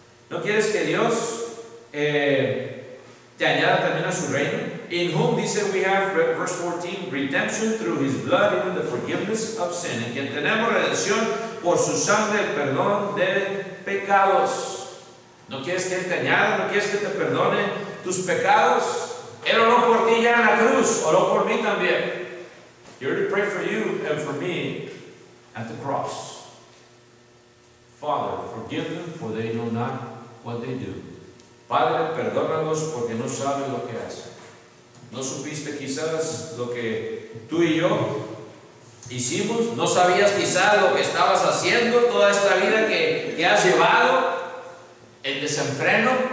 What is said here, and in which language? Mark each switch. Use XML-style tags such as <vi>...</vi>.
<es>¿No quieres que Dios te añada también a su reino?</es> <en>In whom, dice, we have, verse 14, redemption through his blood, even the forgiveness of sin.</en> <es>En quien tenemos redención por su sangre, el perdón de pecados. ¿No quieres que Él te añada? ¿No quieres que te perdone tus pecados? Él oró por ti ya en la cruz, oró por mí también.</es> <en>He already prayed for you and for me at the cross. Father, forgive them, for they know not what they do.</en> <es>Padre, perdónalos porque no saben lo que hacen. No supiste quizás lo que tú y yo hicimos. No sabías quizás lo que estabas haciendo toda esta vida que has llevado en desenfreno.</es>